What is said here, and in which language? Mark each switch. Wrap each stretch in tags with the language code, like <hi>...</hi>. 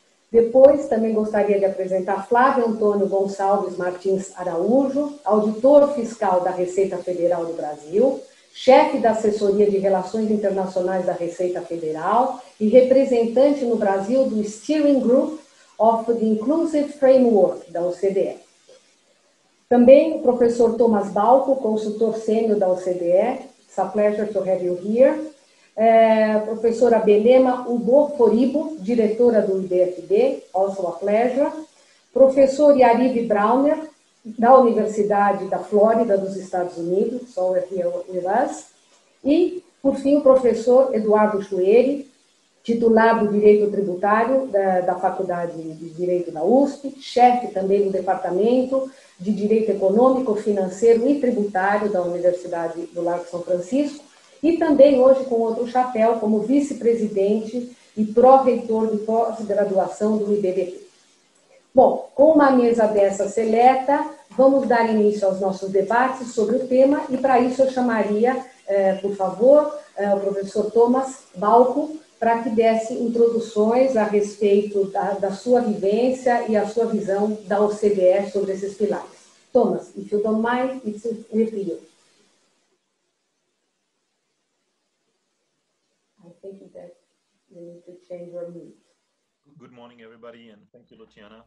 <pt>Depois, também gostaria de apresentar Flávio Antônio Gonçalves Martins Araújo, auditor fiscal da Receita Federal do Brasil, chefe da Assessoria de Relações Internacionais da Receita Federal e representante no Brasil do Steering Group of the Inclusive Framework, da OCDE. Também o professor Thomas Balco, consultor sênior da OCDE.</pt> <en>It's a pleasure to have you here.</en> <pt>Professora Belema Ubor-Foribo, diretora do IBFD,</pt> <en>also a pleasure.</en> <pt>Professor Yariv Brauner, da Universidade da Flórida, dos Estados Unidos,</pt> <en>so here with us.</en> <pt>E, por fim, o professor Eduardo Chueri, titular do Direito Tributário da Faculdade de Direito da USP, chefe também do Departamento de Direito Econômico, Financeiro e Tributário da Universidade do Largo São Francisco, e também hoje com outro chapéu como vice-presidente e pró-reitor de pós-graduação do IBDT. Bom, com uma mesa dessa seleta, vamos dar início aos nossos debates sobre o tema, e para isso eu chamaria, por favor, o professor Thomas Balco, para que desse introduções a respeito da sua vivência e a sua visão da OCDE sobre esses pilares.</pt> <en>Thomas, if you don't mind, it's with you. I think that you need to change your mute. Good morning, everybody, and thank you, Luciana.</en>